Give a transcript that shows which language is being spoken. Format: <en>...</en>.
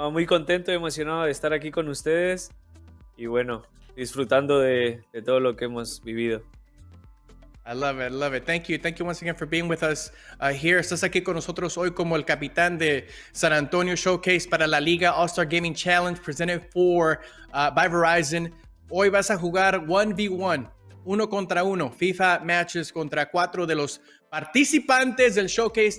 <es>Muy contento y emocionado de estar aquí con ustedes y bueno, disfrutando de todo lo que hemos vivido.</es> <en>I love it. I love it. Thank you. Thank you once again for being with us here.</en> <es>Estás aquí con nosotros hoy como el capitán de San Antonio Showcase para la Liga All-Star Gaming Challenge presented by Verizon. Hoy vas a jugar 1v1, uno contra uno, FIFA matches contra 4 de los participantes del Showcase.</es>